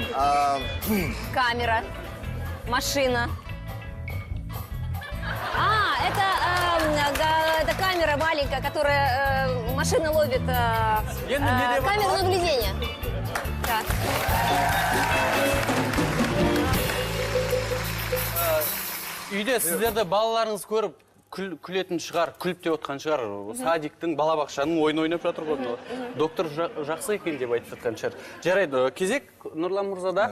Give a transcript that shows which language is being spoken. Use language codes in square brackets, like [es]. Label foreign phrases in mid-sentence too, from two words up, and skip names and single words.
[ru] Камера. Машина. Это камера. камера маленькая, которая машина ловит камеру наблюдения. Так. [kk] Үйде сіздерді балаларыңыз көріп күлетін шығар, күліп деп отқан шығар. Садиктің, балабақшаның ойын ойнап жатыр ғой. Доктор жақсы екен деп айтып жатқан шығар. Жарайды, кезек Нұрлан мырзада.